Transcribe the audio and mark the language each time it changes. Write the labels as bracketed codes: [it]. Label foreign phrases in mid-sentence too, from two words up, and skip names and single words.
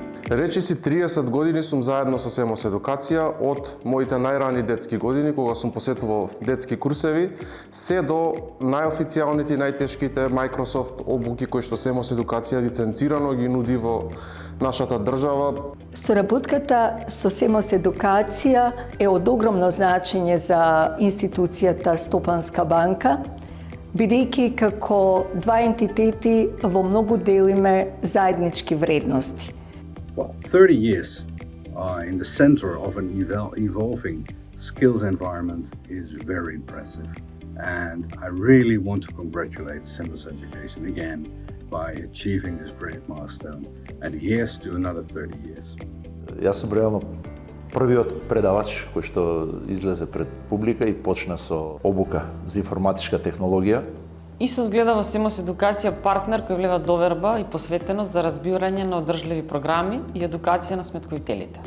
[mk] Речиси 30 години сум заедно со Семос Едукација, од моите најрани детски години, кога сум посетувал детски курсеви, се до најофицијалните и најтешките Microsoft обуки кои што Семос Едукација лиценцирано ги нуди во нашата држава. Соработката со Семос Едукација е од огромно значење за институцијата Стопанска банка, бидејќи како два ентитети во многу делиме заеднички вредности. [en] Well, 30 years in the center of an evolving skills environment is very impressive. And I really want to congratulate Semos Education again by achieving this great milestone. And here's to another 30 years. [mk] Јас сум реално првиот предавач кој што излезе пред публика и почна со обука за информатичка технологија. ИСУС гледа во Семос Едукација партнер кој влева доверба и посветеност за разбирање на одржливи програми и едукација на сметковителите.